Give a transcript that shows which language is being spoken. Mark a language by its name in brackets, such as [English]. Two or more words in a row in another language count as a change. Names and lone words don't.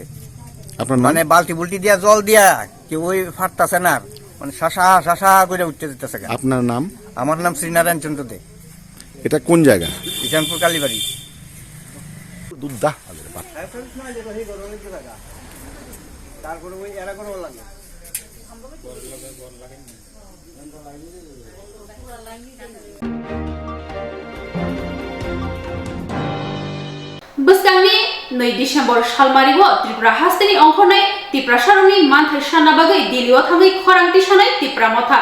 [Bangla] আপনার মানে বালতি বুলটি দিয়া জল দিয়া কেউ ওই ফাটতাছে না, মানে শাসা শাসা করে উঠতে যেতেছে। আপনার নাম? আমার নাম শ্রীনারায়ণ চন্দ্র দে। এটা কোন জায়গা? ইশানপুর কালীবাড়ি। দুধদা তারপরে ওই এরা কোনো লাগে [Kok Borok] Buskangi 2 Disember Shalmarigo Tripura Hastini Ongkhonai Tripura Saroni Manthai Sana Bagai Dilio Thangai Khorangti Sanai Tripura Motha